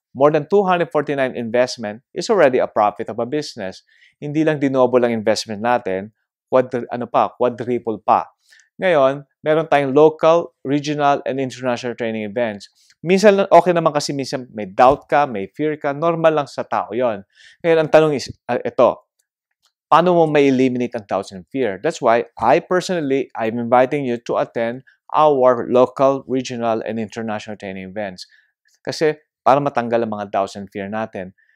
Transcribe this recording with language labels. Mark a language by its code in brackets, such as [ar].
[en] More than 249 investment is already a profit of a business. [tl] Hindi lang dinoble ang investment natin, quadruple pa. Ngayon, meron tayong local, regional, and international training events. Minsan, okay naman kasi minsan may doubt ka, may fear ka, normal lang sa tao yon. Ngayon, ang tanong is, ito, paano mo may eliminate ang doubts and fear? [en] That's why I personally, I'm inviting you to attend our local, regional, and international training events. [tl] Kasi, para matanggal ang mga doubts and fear natin.